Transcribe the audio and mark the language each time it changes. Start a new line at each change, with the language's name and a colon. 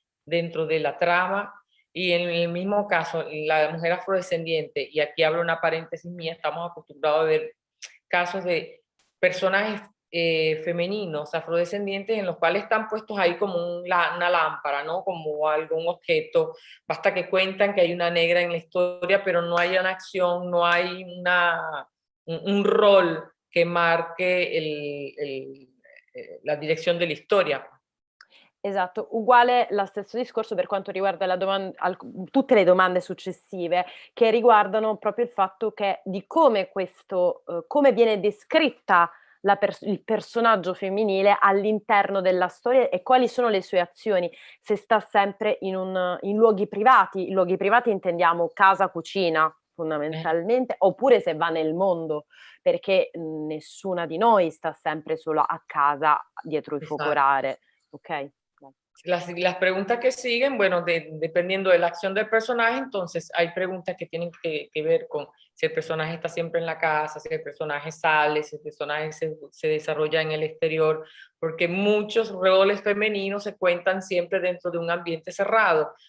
Spanish: dentro de la trama. Y en el mismo caso, la mujer afrodescendiente, y aquí hablo una paréntesis mía, estamos acostumbrados a ver casos de personajes femeninos afrodescendientes en los cuales están puestos ahí como una lámpara, ¿no? Como algún objeto. Basta que cuentan que hay una negra en la historia, pero no hay una acción, no hay un rol
Italian: che marchi la direzione dell'istoria. Esatto, uguale lo stesso discorso per quanto riguarda tutte le domande successive, che riguardano proprio il fatto che di come come viene descritta il personaggio femminile all'interno della storia e quali sono le sue azioni, se sta sempre in luoghi privati. In luoghi privati intendiamo casa, cucina fondamentalmente, oppure se va nel mondo, perché nessuna di noi sta sempre solo a casa dietro il Esatto. focolare, ok?
Spanish: Las preguntas que siguen, bueno, dependiendo de la acción del personaje, entonces hay preguntas que tienen que ver con si el personaje está siempre en la casa, si el personaje sale, si el personaje se desarrolla en el exterior, porque muchos roles femeninos se cuentan siempre dentro de un ambiente cerrado.